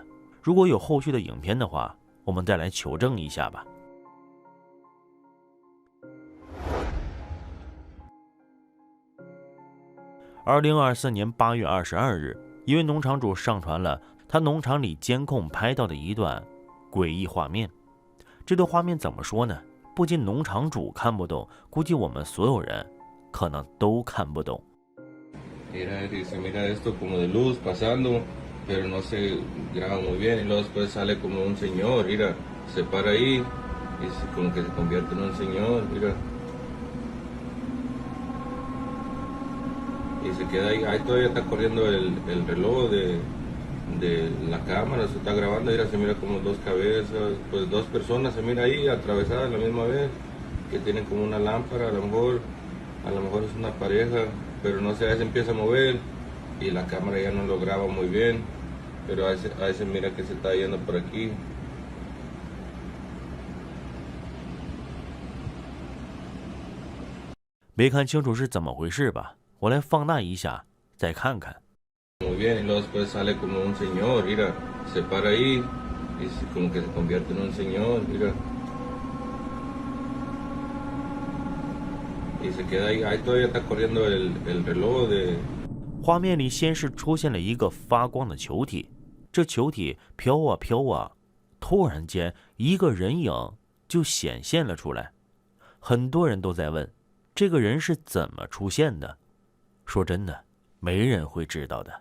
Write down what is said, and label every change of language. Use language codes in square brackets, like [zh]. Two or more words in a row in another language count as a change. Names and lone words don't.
[zh] 如果有后续的影片的话，我们再来求证一下吧。2024年8月22日，一位农场主上传了他农场里监控拍到的一段诡异画面。这段画面怎么说呢？不仅农场主看不懂，估计我们所有人可能都看不懂。 [es] Mira, se mira esto como de luz pasando, pero no se graba muy bien. Y luego después sale como un señor, mira, se para ahí y como que se convierte en un señor, mira. Y se queda ahí, ahí todavía está corriendo el reloj de la cámara, se está grabando, mira, se mira como dos cabezas, pues dos personas se mira ahí atravesadas a la misma vez, que tienen como una lámpara, a lo mejor es una pareja.Pero no sé, a veces empieza a mover y la cámara ya no lo graba muy bien, pero a veces mira que se está yendo por aquí. [zh] 没看清楚是怎么回事吧？我来放大一下，再看看。 [es] Muy bien, y luego después sale como un señor, mira, se para ahí y como que se convierte en un señor, mira.Y se queda ahí, ahí todavía está corriendo el reloj de。 [zh] 画面里先是出现了一个发光的球体，这球体飘啊飘啊，突然间一个人影就显现了出来。很多人都在问，这个人是怎么出现的？说真的，没人会知道的。